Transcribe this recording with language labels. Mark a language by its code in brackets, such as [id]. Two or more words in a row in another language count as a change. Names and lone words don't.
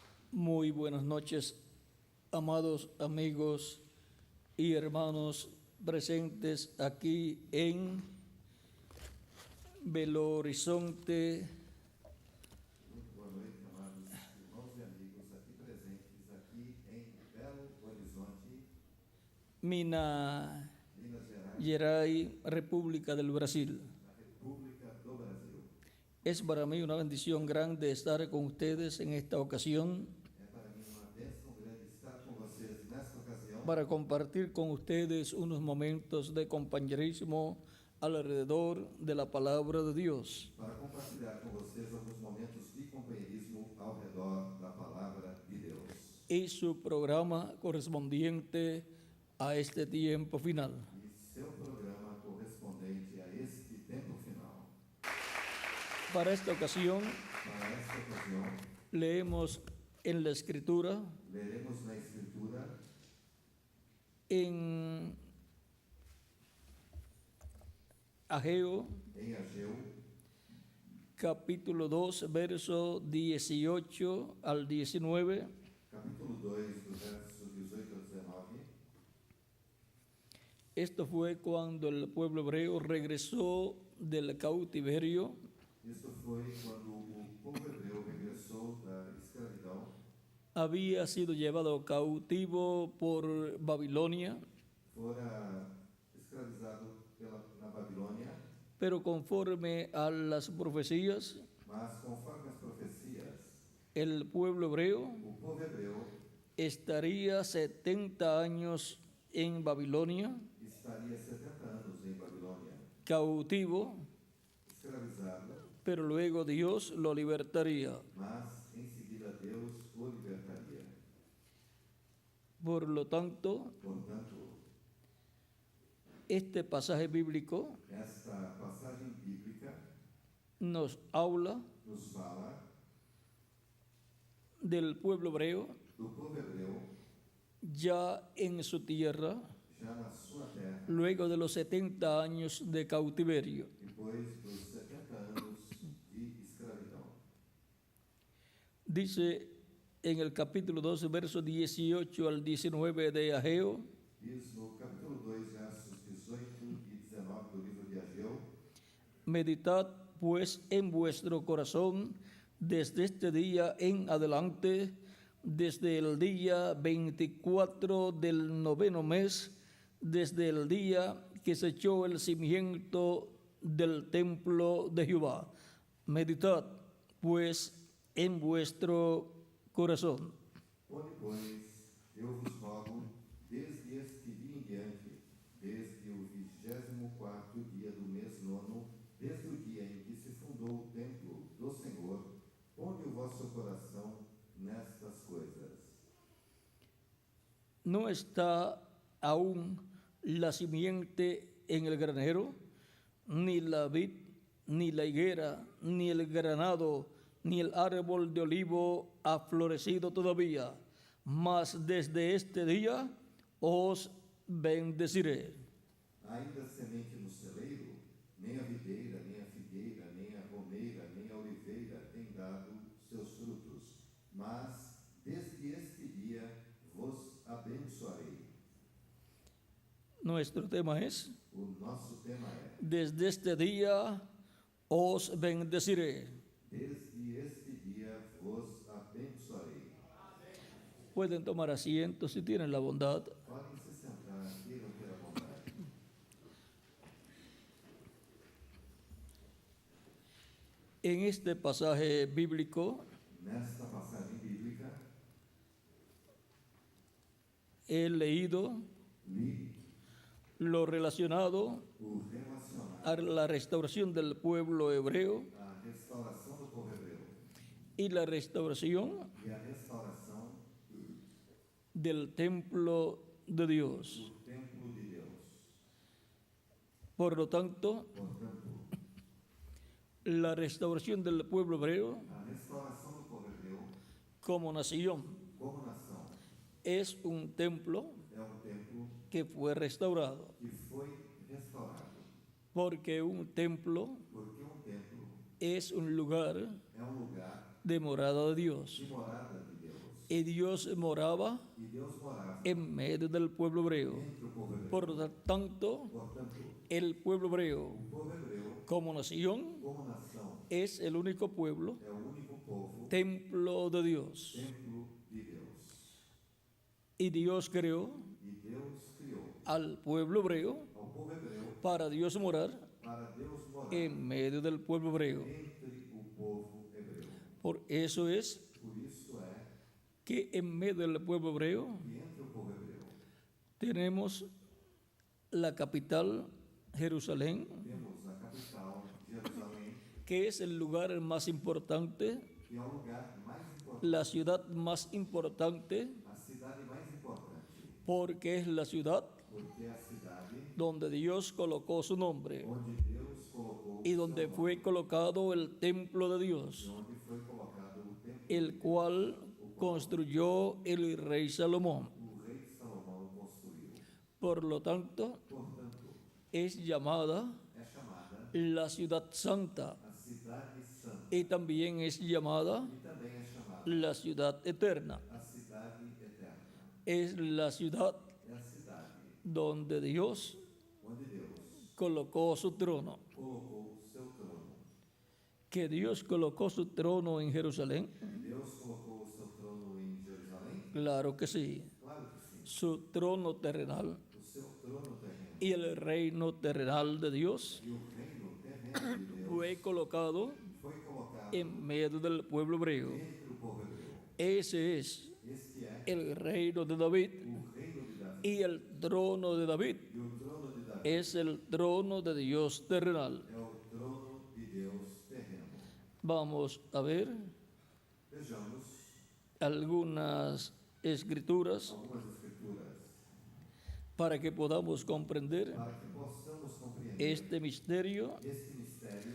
[es] Muy buenas noches, amados amigos y hermanos presentes aquí en Belo Horizonte. [pt] Muito boa noite, amados irmãos e amigos aqui presentes aqui em Belo Horizonte, Minas Minas Gerais, [es] Gerais, República del Brasil. [pt] na República do Brasil. [es] Es para mí una bendición grande estar con ustedes en esta ocasión [pt] É para mim uma bênção grande estar com vocês nesta ocasião [es] para compartir con ustedes unos momentos de compañerismo alrededor de la palabra de Dios. [pt] para compartilhar com vocês alguns momentos de companheirismo ao redor da palavra de Deus. [es] Y su programa correspondiente a este tiempo final. [pt] E seu programa correspondente a este tempo final. [es] Para esta ocasión [pt] Para esta ocasião, [es] leemos en la Escritura, [pt] leremos na Escritura [es] en Ageo, [pt] em Ageu, [es] capítulo 2, verso 18 al 19. [pt] capítulo 2, dos versos 18 a 19. [es] Esto fue cuando el pueblo hebreo regresó del cautiverio. [pt] Isso foi quando o povo hebreu regressou da escravidão, [es] Había sido llevado cautivo por Babilonia, [pt] fora escravizado na Babilônia, [es] pero conforme a las profecías, [pt] mas conforme as profecias, [es] el pueblo hebreo [pt] o povo hebreu [es] estaría 70 años en Babilonia, [pt] estaria 70 anos em Babilônia, [es] cautivo, [pt] escravizado, [es] pero luego Dios lo libertaría. [pt] mas em seguida Deus o libertaria. [es] Por lo tanto, [pt] Portanto, [es] este pasaje bíblico [pt] esta passagem bíblica [es] nos habla [pt] nos fala [es] del pueblo hebreo [pt] do povo hebreu [es] ya en su tierra, [pt] já na sua terra, [es] luego de los 70 años de cautiverio. [pt] depois dos 70 anos de escravidão. [es] Dice en el capítulo 12, versos 18 al 19 de Ageo: [pt] Diz no capítulo 2, versos 18 e 19 do livro de Ageu: [es] meditad pues en vuestro corazón desde este día en adelante, desde el día 24 del noveno mes, desde el día que se echó el cimiento del templo de Jehová. Meditad pues en vuestro corazón. [pt] Ponde, pois, eu vos rogo, desde este dia em diante, desde o 24º dia do mês nono, desde o dia em que se fundou o templo do Senhor, ponde o vosso coração nestas coisas. [es] ¿No está aún la simiente en el granero, ni la vid, ni la higuera, ni el granado, ni el árbol de olivo ha florecido todavía? Mas desde este día os bendeciré. [pt] Ainda semente no celeiro, nem a videira, nem a figueira, nem a romeira, nem a oliveira tem dado seus frutos. Mas desde este dia vos abençoarei. [es] Nuestro tema es: [pt] O nosso tema é: [es] desde este día os bendeciré. [pt] desde este dia vos abençoarei. [es] Pueden tomar asiento si tienen la bondad. [pt] Podem se sentar, queiram ter a vontade. [es] En este pasaje bíblico [pt] Nesta passagem bíblica, [es] he leído [pt] li [es] lo relacionado [pt] o relacionado [es] a la restauración del pueblo hebreo [pt] à restauração do povo hebreu [es] y la restauración [pt] e a restauração [es] del templo de Dios. [pt] do templo de Deus. [es] Por lo tanto, [pt] Portanto, [es] la restauración del pueblo hebreo [pt] a restauração do povo hebreu [es] como nación [pt] como nação [es] es un templo [pt] é templo [es] que fue restaurado, [pt] que foi restaurado. [es] porque un templo [pt] Porque templo [es] es un lugar [pt] é lugar [es] de morada de Dios. [pt] de morada de Deus. [es] Y Dios moraba [pt] e Deus morava [es] en medio del pueblo hebreo. [pt] entre o povo hebreu. [es] Por lo tanto, [pt] Portanto, [es] el pueblo hebreo [pt] o povo hebreu, [es] como nación [pt] como nação, [es] es el único pueblo, [pt] é o único povo, [es] templo de Dios. [pt] templo de Deus. [es] Y Dios creó [pt] E Deus criou [es] al pueblo hebreo [pt] ao povo hebreu [es] para Dios morar [pt] para Deus morar [es] en medio del pueblo hebreo. [pt] entre o povo hebreu. [es] Por eso es [pt] Por isso é [es] que en medio del pueblo hebreo [pt] que entre o povo hebreu [es] tenemos la capital, Jerusalén, [pt] temos a capital, Jerusalém, [es] que es el lugar más importante, [pt] que é o lugar mais importante, [es] la ciudad más importante, [pt] a cidade mais importante, [es] porque es la ciudad [pt] porque é a cidade [es] donde Dios colocó su nombre [pt] onde Deus colocou [es] y [pt] o [es] donde [pt] seu nome, [es] fue colocado el templo de Dios, [pt] onde foi colocado o templo, [es] el cual construyó el rey Salomón. [pt] o rei Salomão construiu. [es] Por lo tanto, [pt] Portanto, [es] es llamada [pt] é chamada [es] la ciudad santa [pt] a cidade santa [es] y también es llamada [pt] e também é chamada [es] la ciudad eterna. [pt] a cidade eterna. [es] Es la ciudad [pt] É a cidade [es] donde Dios [pt] onde Deus [es] colocó su trono. [pt] colocou o seu trono. [es] Que Dios colocó su trono en Jerusalén. [pt] Deus colocou o seu trono em Jerusalém? [es] Claro que sí. [pt] Claro que sim. [es] Su trono terrenal [pt] O seu trono terreno [es] y el reino terrenal de Dios [pt] e o reino terreno de Deus [es] fue colocado [pt] foi colocado [es] en medio del pueblo hebreo. [pt] entre o povo hebreu. [es] Ese es [pt] Este é [es] el reino de David [pt] o reino de Davi. [es] y el trono de David [pt] E o trono de Davi [es] es el trono de Dios terrenal. [pt] é o trono de Deus terreno. [es] Vamos a ver [pt] Vejamos [es] algunas escrituras [pt] algumas escrituras [es] para que podamos comprender [pt] para que possamos compreender [es] este misterio [pt] este mistério